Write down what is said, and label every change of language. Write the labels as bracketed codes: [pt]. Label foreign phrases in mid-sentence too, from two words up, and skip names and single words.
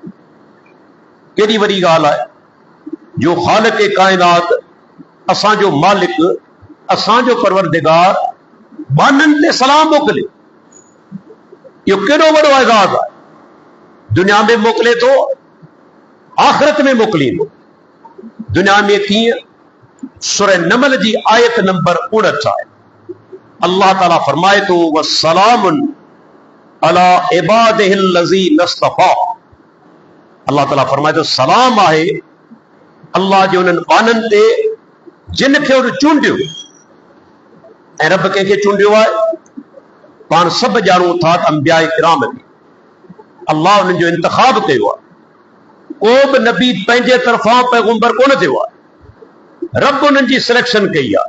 [sd] केॾी वॾी ॻाल्हि आहे जो ख़ालिक़ काइनात, असांजो मालिक, असांजो परवरदिगार बाननि ते सलाम मोकिले। इहो केॾो वॾो एज़ाज़ आहे। दुनिया में मोकिले थो, आख़िरत में मोकिलींदो। दुनिया में कीअं? सूरह नमल जी आयत नंबर 59 आहे। अल्लाह ताला फरमाए थो, [ar] وسلام على عباده الذين اصطفى. [sd] अल्लाह ताला फरमाए थो, सलाम आहे अल्लाह जे उन्हनि बाननि ते जिन खे उन चूंडियो। ऐं रब कंहिंखे चूंडियो आहे? पाण सभु ॼाणूं था त अंबिया किराम खे अल्लाह उन्हनि जो इंतिखाब कयो आहे। को बि नबी पंहिंजे तरफ़ां पैगंबर कोन थियो आहे, रब उन्हनि जी सिलेक्शन कई आहे।